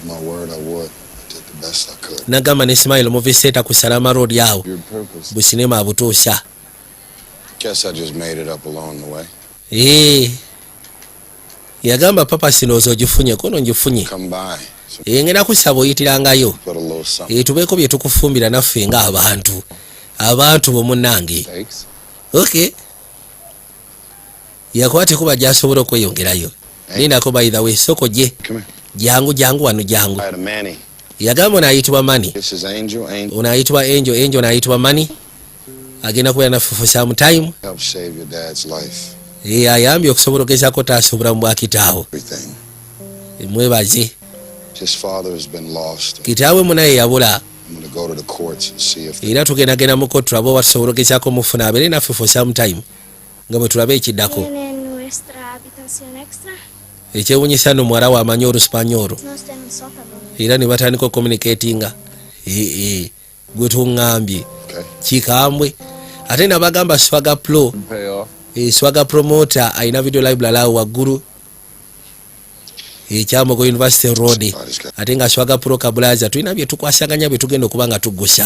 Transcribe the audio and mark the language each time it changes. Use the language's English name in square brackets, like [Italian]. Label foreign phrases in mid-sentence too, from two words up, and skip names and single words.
[Ganda] nagamba ne Smile Movie Center ku Salama Road awo businema abutuusa yagamba papa sinooza ogifunye kono ngifunye ngenda kusaba oyitirangayo tubeeko bye tukufumbira naffe nga abantu bomunnange yakwate kuba gyasobola okweyongerayo ninako [English] by the way [Ganda] soko gye jangu wano jangu yagamba onaayitibwa Mani onaayitibwa Angel onaayitibwa Mani agenda kubeera naffe [English] for some time [Ganda] ayambye okusobola ogezaako taasa obulamu bwa kitaawo mwebaze kitaawe munaye yabula [English] go to the courts and see if [Ganda] era tugendagenda mu kotu abo batusobola okugezaako mufuna abeere naffe [English] for some time [Ganda] nga bwe tulaba ekiddako. [Spanish] Tienen nuestra habitación extra. [Ganda] Ekyewuunyisa nno muwala we amanyi Olusupanyolo [Spanish] No está en un sótano. [Ganda] era ne batandika ocommunicatinga. Gwe tuŋŋambye kikambwe ate nabagamba Swagger Pro Swagger Promoter alina video library awo waggulu Kyamogo University Road ate nga Swagger Pro Kabulaza tulina bye tukwasaganya bye tugenda okuba nga tuggusa.